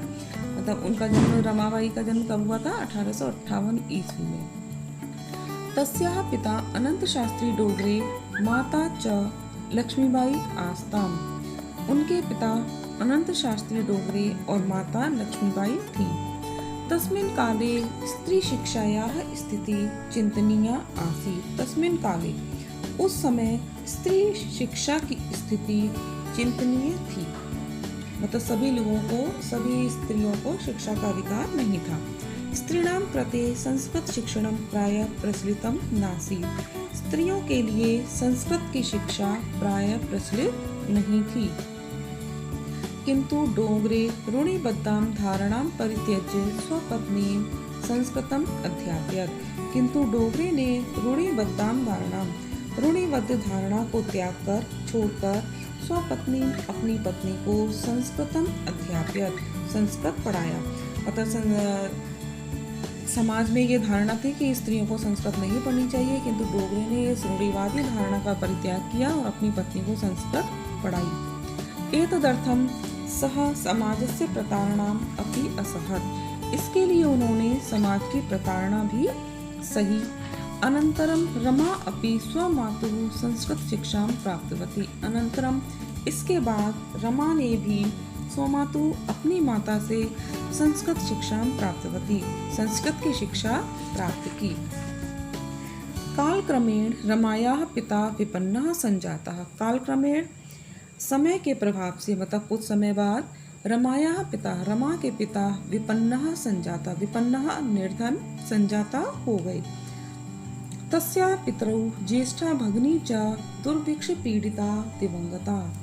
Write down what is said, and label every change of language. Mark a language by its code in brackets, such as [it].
[hi] मतलब उनका जन्म, रमाबाई का जन्म कब हुआ था? 1858 ईस्वी में। [sa] तस्याः पिता अनंत शास्त्री डोगरे, माता च लक्ष्मीबाई आस्ताम। [hi] उनके पिता अनंत शास्त्री डोगरे और माता लक्ष्मीबाई थी। [sa] तस्मिन् काले स्त्री शिक्षायाः स्थिति चिंतनीया आसीत्। तस्मिन् काले, [hi] उस समय स्त्री शिक्षा की स्थिति चिंतनीय थी। मतलब सभी स्त्रियों को शिक्षा का अधिकार नहीं था। [sa] स्त्रीणां कृते संस्कृत शिक्षणं प्रायः प्रचलितं नासीत्। [hi] स्त्रियों के लिए संस्कृत की शिक्षा प्रायः प्रचलित नहीं थी। [sa] किंतु डोगरे रूढ़िबद्धां धारणां परित्यज्य स्वपत्नीं संस्कृतम् अध्यापयत्। [hi] किंतु डोगरे ने रूढ़िबद्ध धारणा को छोड़कर स्वपत्नी अपनी पत्नी को [sa] संस्कृतम अध्यापयत्, [hi] संस्कृत पढ़ाया। मतलब समाज में ये धारणा थी कि स्त्रियों को संस्कृत नहीं पढ़नी चाहिए, किंतु डोगरे ने इस रूढ़िवादी धारणा का परित्याग किया और अपनी पत्नी को संस्कृत पढ़ाई। [sa] एतदर्थं सः समाजस्य प्रतारणाम् अपि असहत्। [hi] इसके लिए उन्होंने समाज की प्रताड़ना भी सही। [sa] अनंतरम रमा अपि स्वमातुः संस्कृत शिक्षां प्राप्तवती। [hi] अनंतरम, इसके बाद रमा ने भी स्वमातु अपनी माता से संस्कृत शिक्षा प्राप्तवती, संस्कृत की शिक्षा प्राप्त की। [sa] कालक्रमेण रमायाः पिता विपन्नः संजातः। [hi] कालक्रमेण, समय के प्रभाव से, मतलब कुछ समय बाद, रमा के पिता [sa] विपन्नः संजाता, [hi] विपन्नः निर्धन, संजाता हो गए। [sa] तस्याः पितरौ ज्येष्ठा भगिनी च दुर्भिक्ष पीड़िता दिवंगता।